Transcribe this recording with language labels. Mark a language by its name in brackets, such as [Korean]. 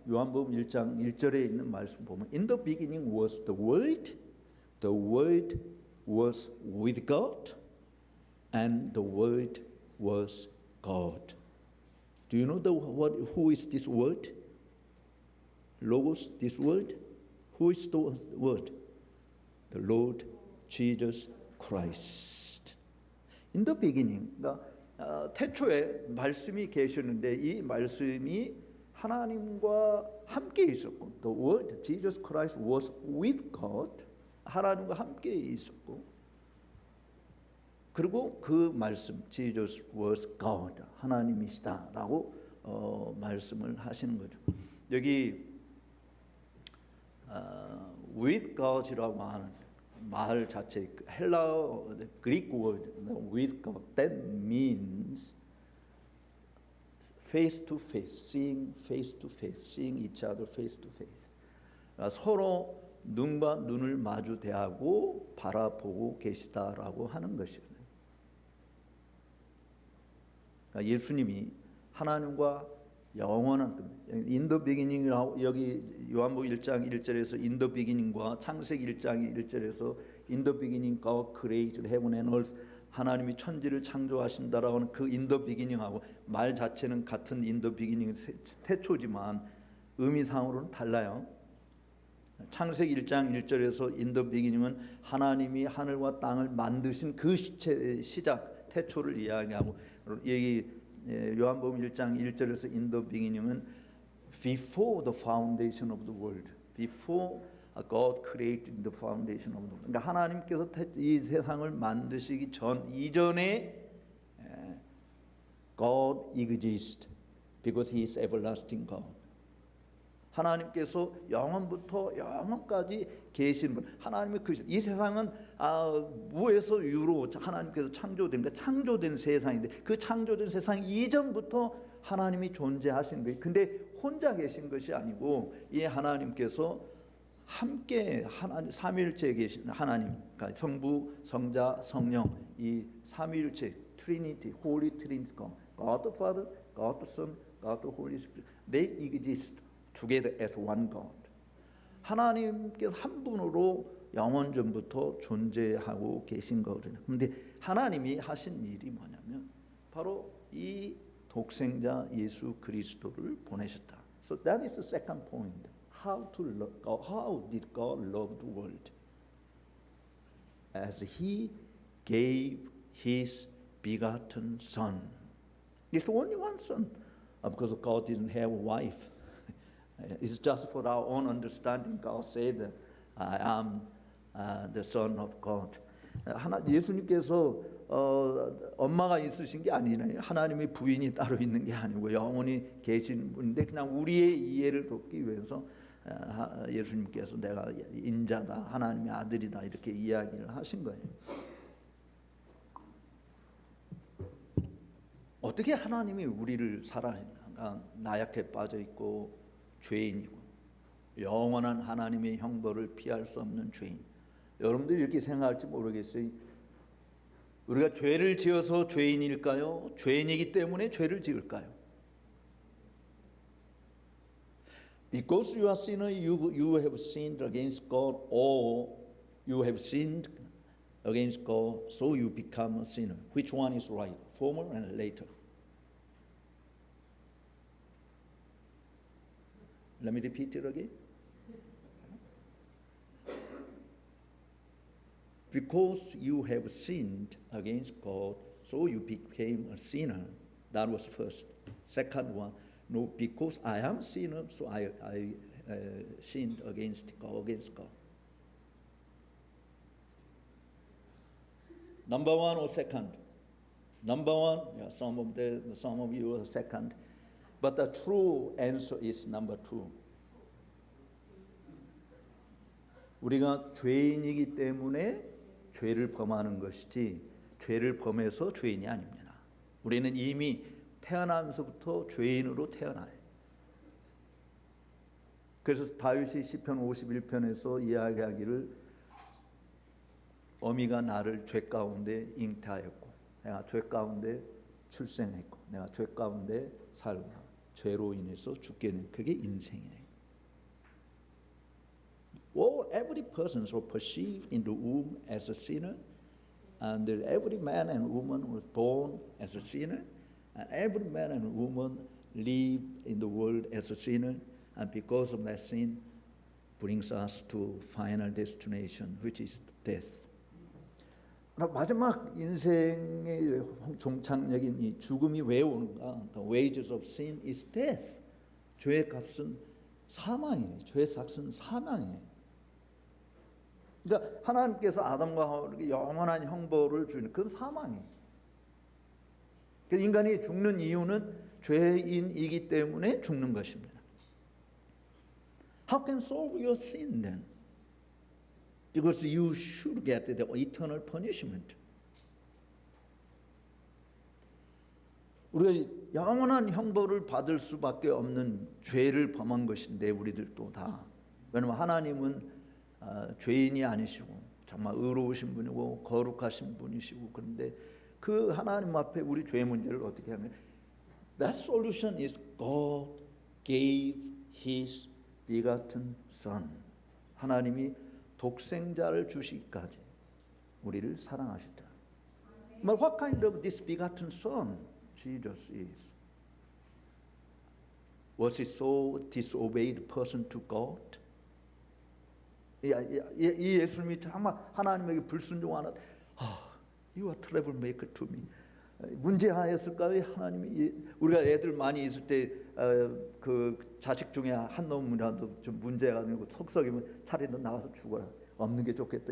[Korean] 요한복음 1장 1절에 있는 말씀 보면 [English] In the beginning was the Word was with God, and the Word was God. Do you know who is this Word? Logos, this Word? Who is the Word? The Lord Jesus Christ. In the beginning, [Korean] 그러니까 태초에 말씀이 계셨는데 이 말씀이 하나님과 함께 있었고, [English] the Word, Jesus Christ was with God, [Korean] 하나님과 함께 있었고, 그리고 그 말씀, [English] Jesus was God, [Korean] 하나님이시다라고 말씀을 하시는 거죠. 여기 with God이라고 하는 말 자체, 헬라어 [English] Greek word with God, that means face to face, seeing face to face, seeing each other face to face. [Korean] 서로 눈과 눈을 마주 대하고 바라보고 계시다라고 하는 것이에요. 예수님이 하나님과 영원한 [English] in the beginning이라고 여기 요한복음 1장 1절에서 in the beginning과 창세기 1장 1절에서 in the beginning God created heaven and earth, [Korean] 하나님이 천지를 창조하신다라고 하는 그 in the beginning하고 말 자체는 같은 in the beginning 태초지만 의미상으로는 달라요. 창세기 1장 1절에서 [English] in the beginning은 [Korean] 하나님이 하늘과 땅을 만드신 그 시작 태초를 이야기하고, 여기 요한복음 1장 1절에서 [English] in the beginning은 before the foundation of the world, before God created the foundation of the world. [Korean] 그러니까 하나님께서 이 세상을 만드시기 이전에 [English] God exists because He is everlasting God. [Korean] 하나님께서 영원부터 영원까지 계신 분, 하나님의 이 세상은 무에서 유로 하나님께서 창조된 세상인데 그 창조된 세상 이전부터 하나님이 존재하신 거예요. 근데 혼자 계신 것이 아니고 이 하나님께서 함께 삼위일체에 계신 하나님, 그러니까 성부, 성자, 성령, 이 삼위일체 [English] Trinity, Holy Trinity, God the Father, God the Son, God the Holy Spirit, they exist together as one God. [Korean] 하나님께서 한 분으로 영원 전부터 존재하고 계신 거거든요. 그런데 하나님이 하신 일이 뭐냐면 바로 이 독생자 예수 그리스도를 보내셨다. [English] So that is the second point. How did God love the world? As He gave His begotten Son. It's only one Son, because God didn't have a wife. It's just for our own understanding. God said that I am the Son of God. [Korean] 예수님께서 엄마가 있으신 게 아니잖아요. 하나님의 부인이 따로 있는 게 아니고 영원히 계신 분인데 그냥 우리의 이해를 돕기 위해서 예수님께서 내가 인자다, 하나님의 아들이다 이렇게 이야기를 하신 거예요. 어떻게 하나님이 우리를 사랑하는가? 나약해 빠져 있고 죄인이고 영원한 하나님의 형벌을 피할 수 없는 죄인. 여러분들이 이렇게 생각할지 모르겠어요. 우리가 죄를 지어서 죄인일까요? 죄인이기 때문에 죄를 지을까요? [English] Because you are sinner, you have sinned against God, or you have sinned against God, so you become a sinner. Which one is right? Former and later. Let me repeat it again. Because you have sinned against God, so you became a sinner. That was first. Second one, no, because I am a sinner, so I sinned against God. Number one or second? Number one, yeah, some of you are second. But the true answer is number two. [Korean] 우리가 죄인이기 때문에 죄를 범하는 것이지 죄를 범해서 죄인이 아닙니다. 우리는 이미 태어나면서부터 죄인으로 태어나요. 그래서 다윗이 시편 51편에서 이야기하기를 어미가 나를 죄 가운데 잉태하였고 내가 죄 가운데 출생했고 내가 죄 가운데 살고 죄로 인해서 죽게 된 그게 인생이에요. [English] Well, every person was perceived in the womb as a sinner, and every man and woman was born as a sinner, and every man and woman lived in the world as a sinner, and because of that sin, brings us to final destination, which is death. [Korean] 마지막 인생의 종착역인 이 죽음이 왜 오는가? [English] The wages of sin is death. [Korean] 죄의 값은 사망이에요. 죄의 삭은 사망이에요. 그러니까 하나님께서 아담과 하와에게 영원한 형벌을 주는 그건 사망이에요. 인간이 죽는 이유는 죄인이기 때문에 죽는 것입니다. [English] How can solve your sin then? Because you should get the eternal punishment. [Korean] 우리가 영원한 형벌을 받을 수밖에 없는 죄를 범한 것인데 우리들도 다. 왜냐하면 하나님은 죄인이 아니시고 정말 의로우신 분이고 거룩하신 분이시고 그런데 그 하나님 앞에 우리 죄 문제를 어떻게 하면 [English] That solution is God gave His begotten Son. [Korean] 하나님이 독생자를 주시기까지 우리를 사랑하시다. [English] But what kind of this begotten Son Jesus is? Was He so disobeyed person to God? [Korean] 이 예수님이 정말 하나님에게 불순종하는 [English] You are troublemaker to me. [Korean] 문제하였을까요? 하나님이 우리가 애들 많이 있을 때 그 자식 중에 한 놈이라도 좀 문제가 되고 속썩이면 차라리 너 나가서 죽어라. 없는 게 좋겠다.